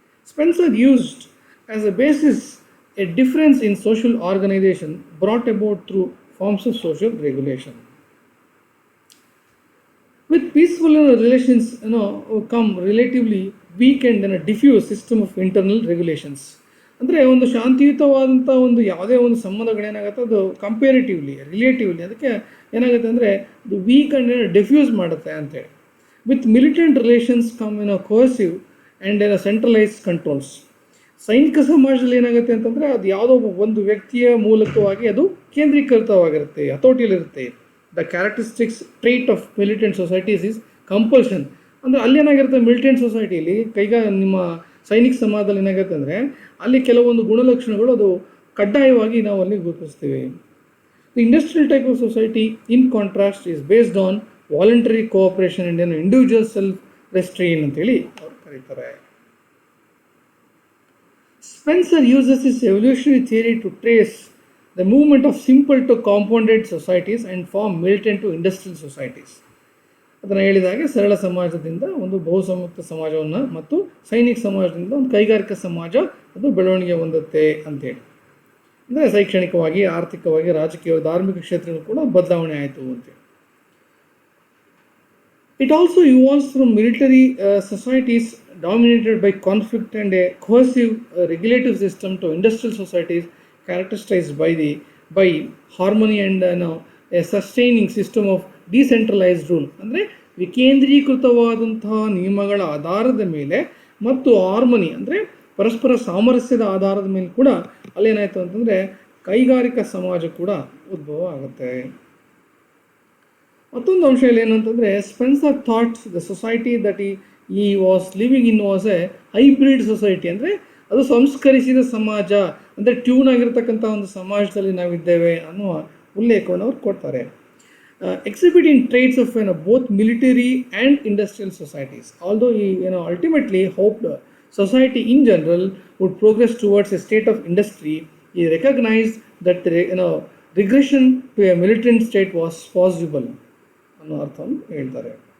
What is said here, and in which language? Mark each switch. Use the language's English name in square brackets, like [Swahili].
[English] Spencer used as a basis a difference in social organisation brought about through forms of social regulation. With peaceful relations come relatively weak and a diffuse system of internal regulations. [Kannada] ಅಂದರೆ ಒಂದು ಶಾಂತಿಯುತವಾದಂಥ ಒಂದು ಯಾವುದೇ ಒಂದು ಸಂಬಂಧಗಳೇನಾಗುತ್ತೆ ಅದು relatively ಅದಕ್ಕೆ ಏನಾಗುತ್ತೆ ಅಂದರೆ ಅದು ವೀಕ್ ಆ್ಯಂಡ್ ಡಿಫ್ಯೂಸ್ ಮಾಡುತ್ತೆ ಅಂತೇಳಿ. [English] With militant relations come coercive and centralise controls. [Kannada] ಸೈನಿಕ ಸಮಾಜದಲ್ಲಿ ಏನಾಗುತ್ತೆ ಅಂತಂದರೆ ಅದು ಯಾವುದೋ ಒಂದು ವ್ಯಕ್ತಿಯ ಮೂಲಕವಾಗಿ ಅದು ಕೇಂದ್ರೀಕೃತವಾಗಿರುತ್ತೆ, ಹತೋಟಿಯಲ್ಲಿರುತ್ತೆ. [English] The characteristics trait of militant societies is compulsion. [Kannada] ಅಂದರೆ ಅಲ್ಲಿ ಏನಾಗಿರುತ್ತೆ, ಮಿಲಿಟೆಂಟ್ ಸೊಸೈಟಿಯಲ್ಲಿ ನಿಮ್ಮ ಸೈನಿಕ ಸಮಾಜದಲ್ಲಿ ಏನಾಗುತ್ತೆ ಅಂದರೆ ಅಲ್ಲಿ ಕೆಲವೊಂದು ಗುಣಲಕ್ಷಣಗಳು ಅದು ಕಡ್ಡಾಯವಾಗಿ ನಾವು ಅಲ್ಲಿ ಗುರುತಿಸ್ತೀವಿ. [English] the industrial type of society in contrast is based on voluntary cooperation and individual self restrain [Kannada] ಅಂತೇಳಿ ಅವ್ರು ಕರೀತಾರೆ. [English] Spencer uses his evolutionary theory to trace the movement of simple to compounded societies and form militant to industrial societies. [Kannada] ಅದನ್ನು ಹೇಳಿದಾಗೆ ಸರಳ ಸಮಾಜದಿಂದ ಒಂದು ಬಹುಸಂಯುಕ್ತ ಸಮಾಜವನ್ನು ಮತ್ತು ಸೈನಿಕ ಸಮಾಜದಿಂದ ಒಂದು ಕೈಗಾರಿಕಾ ಸಮಾಜ ಅದು ಬೆಳವಣಿಗೆ ಹೊಂದುತ್ತೆ ಅಂತೇಳಿ. ಅಂದರೆ ಶೈಕ್ಷಣಿಕವಾಗಿ, ಆರ್ಥಿಕವಾಗಿ, ರಾಜಕೀಯ, ಧಾರ್ಮಿಕ ಕ್ಷೇತ್ರಗಳು ಕೂಡ ಬದಲಾವಣೆ ಆಯಿತು ಅಂತೇಳಿ. [English] It also evolves from military societies dominated by conflict and a coercive regulative system to industrial societies characterized by harmony and a sustaining system of decentralised rule. [Kannada] ಅಂದರೆ ವಿಕೇಂದ್ರೀಕೃತವಾದಂತಹ ನಿಯಮಗಳ ಆಧಾರದ ಮೇಲೆ ಮತ್ತು ಹಾರ್ಮನಿ ಅಂದರೆ ಪರಸ್ಪರ ಸಾಮರಸ್ಯದ ಆಧಾರದ ಮೇಲೆ ಕೂಡ ಅಲ್ಲೇನಾಯಿತು ಅಂತಂದರೆ ಕೈಗಾರಿಕಾ ಸಮಾಜ ಕೂಡ ಉದ್ಭವ ಆಗುತ್ತೆ. ಮತ್ತೊಂದು ಅಂಶ ಇಲ್ಲಿ ಏನಂತಂದರೆ [English] Spencer thoughts the society that ಈ was living in was a hybrid society. [Kannada] ಅಂದರೆ ಅದು ಸಂಸ್ಕರಿಸಿದ ಸಮಾಜ, ಅಂದರೆ ಟ್ಯೂನ್ ಆಗಿರ್ತಕ್ಕಂಥ ಒಂದು ಸಮಾಜದಲ್ಲಿ ನಾವಿದ್ದೇವೆ ಅನ್ನುವ ಉಲ್ಲೇಖವನ್ನು ಅವ್ರು ಕೊಡ್ತಾರೆ. [English] Exhibiting traits of both military and industrial societies. Although he ultimately hoped society in general would progress towards a state of industry, he recognized that regression to a militant state was possible [Kannada] ಅನ್ನೋ ಅರ್ಥವನ್ನು ಹೇಳ್ತಾರೆ.